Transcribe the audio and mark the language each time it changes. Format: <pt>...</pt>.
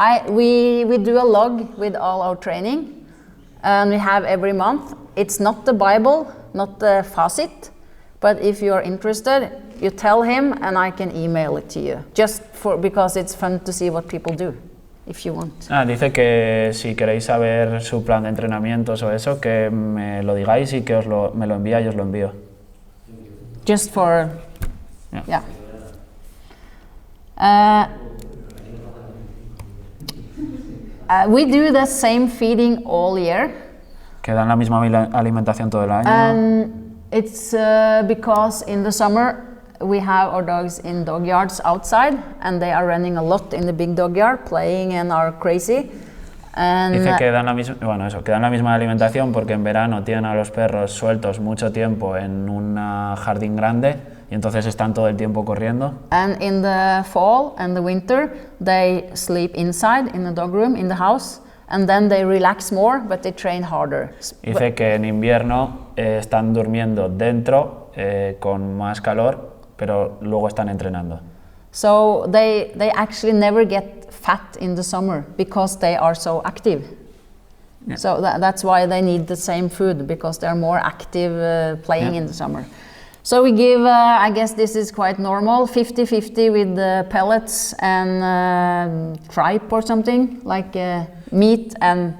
<en>We do a log with all our training, and we have every month. It's not the Bible, not the facit, but if you are interested, you tell him, and I can email it to you. Just because it's fun to see what people do, if you want.</en> <es>Dice que si queréis saber su plan de entrenamientos o eso, que me lo digáis y que me lo envía y os lo envío.</es> <en>Just for, yeah. We do the same feeding all year.</en> <es>Que dan la misma alimentación todo el año.</es> <en>And it's because in the summer we have our dogs in dog yards outside, and they are running a lot in the big dog yard, playing and are crazy. And</en> <es>dice que dan la misma alimentación porque en verano tienen a los perros sueltos mucho tiempo en un jardín grande y entonces están todo el tiempo corriendo.</es> <en>And in the fall and the winter they sleep inside in the dog room in the house, and then they relax more but they train harder.</en> <es>Dice que en invierno están durmiendo dentro con más calor, pero luego están entrenando.</es> <en>So they actually never get fat in the summer because they are so active. Yeah. So that's why they need the same food, because they're more active playing in the summer. So we give, I guess this is quite normal, 50-50 with the pellets and tripe or something, like meat and</en>